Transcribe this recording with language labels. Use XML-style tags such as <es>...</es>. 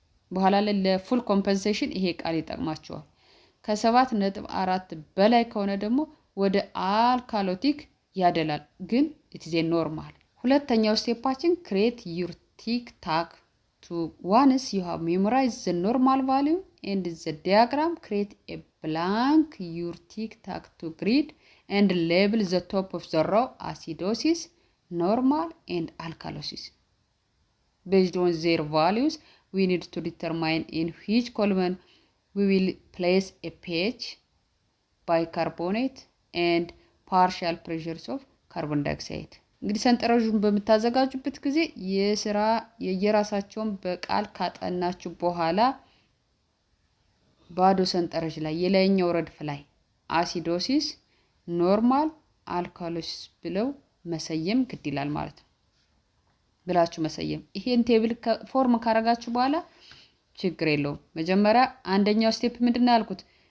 <am>በኋላ ላይ ለፉል ኮምፐንሴሽን ይሄ ቃል ይጠቅማቸዋል። ከ7.4 በላይ ከሆነ ደግሞ ወደ አልካሎቲክ ያደላል፣ ግን ኢትዜ ኖርማል። ሁለተኛው ስቴፓችን</am> <en>ክሬት ዩር ቲክ ታክ ቱ ዋንስ ዩ ሃቭ ሜሞራይዝ ዘ ኖርማል ቫሊዩ ኤንድ ዘ ዲያግራም ክሬት ኤ ብላንክ ዩር ቲክ ታክ ቱ ግሪድ ኤንድ ሌብል ዘ ቶፕ ኦፍ ዘ ሮው አሲዶሲስ ኖርማል ኤንድ አልካሎሲስ based on their values. We need to determine in which column we will place a pH, bicarbonate and partial pressures of carbon dioxide.</en> <am>እንግዲህ ሰንጠረዡን በምታዘጋጁበት ጊዜ የየራሳቸውን በቃል ካጠናችሁ በኋላ ባዶ ሰንጠረዥ ላይ የላይኛው ረድፍ ላይ አሲዶሲስ፣ ኖርማል፣ አልካሎሲስ ብለው መሰየም ግድ ይላል ማለት ነው። ብላችሁ መሰየም። ይሄን ቴብል ፎርም ካረጋችሁ በኋላ ችግር የለውም። መጀመሪያ አንደኛው ስቴፕ ምንድነው ያልኩት?</am>